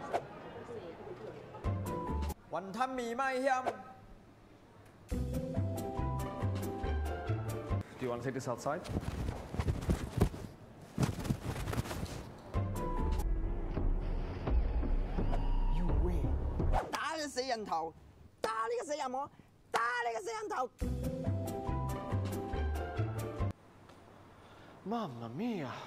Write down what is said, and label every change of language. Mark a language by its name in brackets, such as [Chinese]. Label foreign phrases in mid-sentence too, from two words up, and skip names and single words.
[Min Nan Chinese] Wonton mee mai hiam. [English] Do you want to take this outside? You wait. [Cantonese] 人頭，打呢個死人魔，打呢個死人頭。 [Italian] Mamma mia！